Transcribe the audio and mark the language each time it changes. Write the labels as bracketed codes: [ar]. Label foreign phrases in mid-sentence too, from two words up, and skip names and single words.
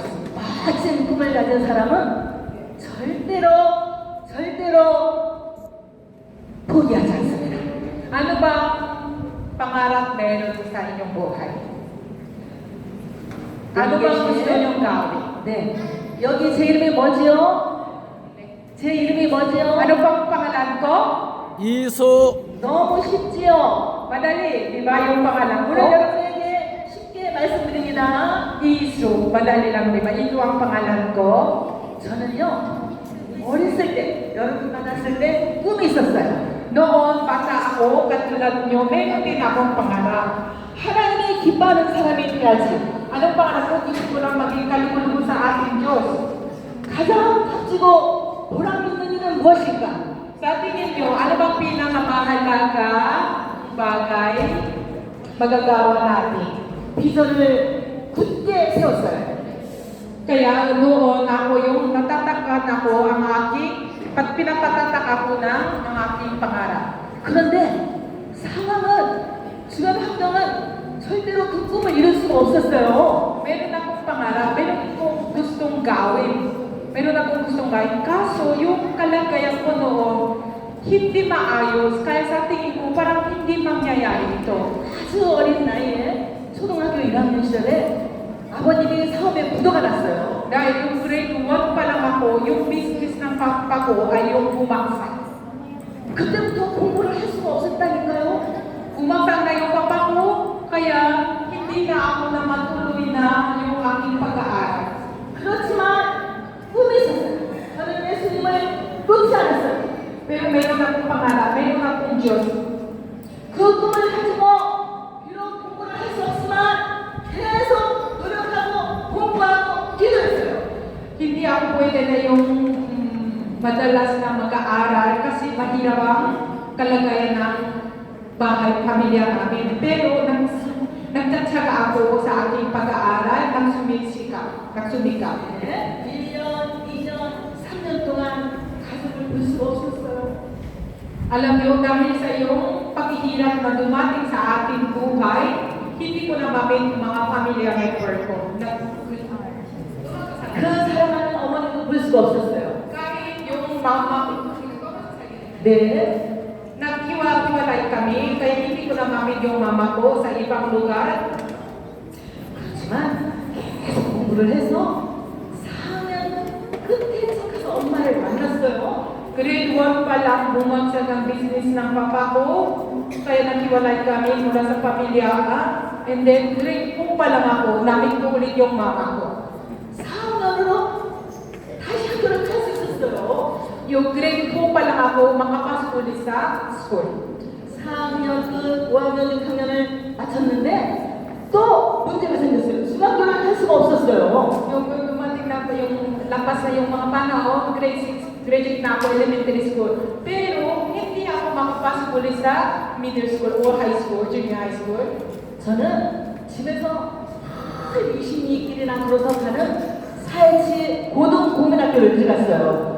[ko] 멋진 꿈을 가진 사람은 절대로 포기하지 않습니다. [tl] Ano ba pangarap meron sa inyong buhay? Ano ba gusto niyong gawin? [ko] 네. 여기 제 이름이 뭐지요? 제 이름이 뭐지요? [tl] Ano bang pangalan ko? [ko] 이수 너무 쉽지요? [tl] Madali, di ba yung pangalan ko? [ko] 오늘 여러분에게 쉽게 말씀드립니다. [tl] Isu, madali lang, di ba? Ito ang pangalan ko. [ko] 저는요, 어렸을 때, 여러분 만났을 때 꿈이 있었어요. [tl] Noon, bata ako, katulad nyo, meron din akong pangarap. [ko] 하나님이 기뻐하는 사람이 돼야지. [tl] Anong pangarap ko? Gusto ko lang maging kaluluwa sa ating Diyos. [ko] 가장 값지고 보람 있는 일은 무엇일까? [tl] Sa tingin nyo, ano bang pinakamahalaga bagay magagawa natin? [ko] 비전을 굳게 세웠어요. [tl] Kaya noon ako yung natatakan ako ang aking, pinapatatak ako ng aking pangarap. [ko] 그런데 상황은, 주변 환경은 절대로 그 꿈을 이룰 수가 없었어요. [tl] Meron akong pangarap, meron akong gustong gawin. Meron akong gustong gawin. Kaso, yung kalagayan ko noon, hindi maayos. Kaya sa tingin ko, parang hindi mangyayari ito. [ko] 아주 어린 나이에 초등학교 1학년 시절에 아버님이 사업에 부도가 났어요. [tl] Dahil yung grade 1 pa lang ako, yung business ng papa ko ay yung bumagsak. [ko] 그때부터 공부를 할 수가 없었다니까요. [tl] Bumagsak na yung papa ko, kaya hindi na ako na matuloy na yung aking pag-aaral. [ko] 그렇지만 꿈이 있었어요. 저는 예수님을 놓지 않았어요. [tl] Pero meron akong pangarap, meron akong Diyos. [ko] 그 꿈을 가지고 비록 공부를 할 수 없지만 계속 노력하고 공부하고 기도했어요. [tl] Hindi ako pwede na yung madalas na mag-aaral kasi mahirap ang kalagayan ng bahay, pamilya namin. Pero nagtatsaga ako sa aking pag-aaral, nagsumikap. [ko] 네, 1년, 2년, 3년 동안 가족을 볼 수가 없었어요. [tl] Alam niyo, dahil sa iyong paghihirap na dumating sa ating buhay, hindi ko na mamit mga pamilya member ko. [ko] 그 사랑하는 어머니도 볼 수가 없었어요. [tl] Kahit yung mama ko, [ko] 네, [tl] naghiwa-hiwalay kami, kaya hindi ko na mamit yung mama ko sa ibang lugar. [ko] 그렇지만 계속 공부를 해서 4년 끝에 가서 엄마를 만났어요. [tl] Grade 1 pa lang bumagsak ang business ng papa ko, kaya naghiwalay kami mula sa pamilya. [en] And then [tl] grade 2 pa lang ako, namit ko ulit yung mama ko. [ko] 4학년으로 다시 학교를 갈 수 있었어요. [tl] Yung grade 2 pa lang ako, makapasok ulit sa school. [ko] 4학년 끝 5학년 6학년을 마쳤는데 또 문제가 생겼어요. 중학교를 갈 수가 없었어요. [tl] Yung dumating na po yung lapas na yung mga panahon, grade 6, graduate na ako [en] elementary school. [tl] Pero hindi ako makapasok ulit sa [en] middle school or high school, junior high school. [ko] 저는 집에서 22길이나 걸어서 가는 사회치 고등국민학교를 들어갔어요.